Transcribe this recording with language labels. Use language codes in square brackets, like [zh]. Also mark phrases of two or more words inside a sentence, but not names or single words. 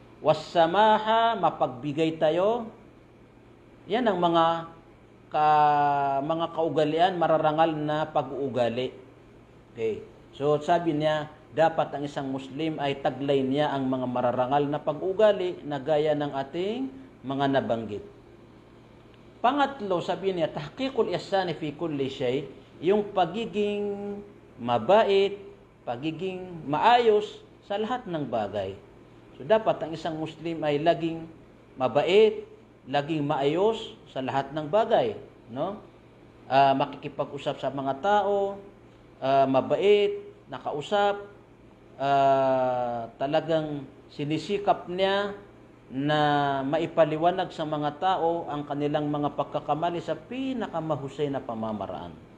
[tl] Wassamaha, mapagbigay tayo, Yan ang mga kaugalian, mararangal na pag-uugali. Okay. So sabi niya, dapat ang isang Muslim ay taglay niya ang mga mararangal na pag-uugali na gaya ng ating mga nabanggit. Pangatlo, sabi niya, [ar] تحقيق الإحسان في كل شيء, [tl] yung pagiging mabait, pagiging maayos sa lahat ng bagay. So dapat ang isang Muslim ay laging mabait, laging maayos sa lahat ng bagay, no? Makikipag-usap sa mga tao, mabait, nakausap, talagang sinisikap niya na maipaliwanag sa mga tao ang kanilang mga pagkakamali sa pinakamahusay na pamamaraan.